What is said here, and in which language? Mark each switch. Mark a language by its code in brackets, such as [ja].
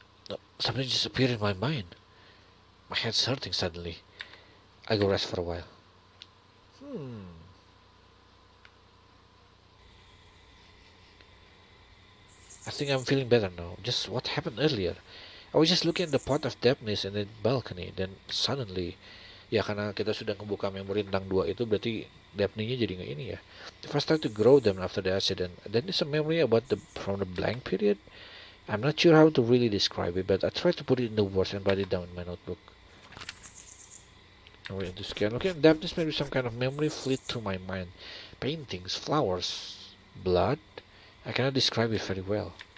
[en] No, something just appeared in my mind. My head's hurting suddenly. I go rest for a while. I think I'm feeling better now. Just what happened earlier? I was just looking at the pot of Daphnis in the balcony. Then suddenly, [id] ya karena kita sudah ngebuka memori tentang 2 itu, berarti Daphne-nya jadi nggak ini ya. [en] If I start to grow them after the accident, then there's a memory about from the blank period. I'm not sure how to really describe it, but I tried to put it in the words and write it down in my notebook. Now we're into scan. Okay, Daphnis maybe some kind of memory fleet through my mind. Paintings, flowers, blood. I cannot describe it very well.